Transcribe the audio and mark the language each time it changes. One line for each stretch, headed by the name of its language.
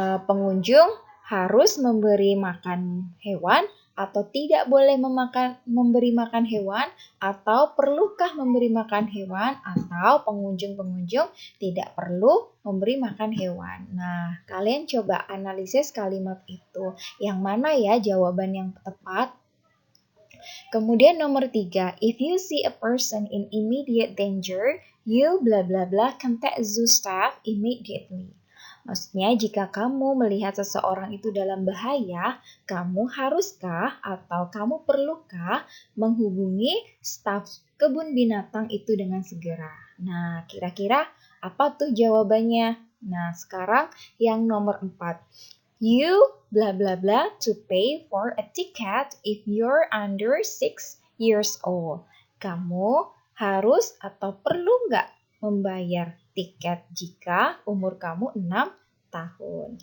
Indonesian: Pengunjung harus memberi makan hewan atau tidak boleh memberi makan hewan, atau perlukah memberi makan hewan, atau pengunjung-pengunjung tidak perlu memberi makan hewan. Nah, kalian coba analisis kalimat itu. Yang mana ya jawaban yang tepat? Kemudian nomor 3,
English: if you see a person in immediate danger, you bla bla bla contact zoo staff immediately.
Indonesian: Maksudnya, jika kamu melihat seseorang itu dalam bahaya, kamu haruskah atau kamu perlukah menghubungi staf kebun binatang itu dengan segera? Nah, kira-kira apa tuh jawabannya? Nah, sekarang yang nomor 4.
English: You bla bla bla to pay for a ticket if you're under 6 years old.
Indonesian: Kamu harus atau perlu nggak membayar tiket jika umur kamu 6 tahun.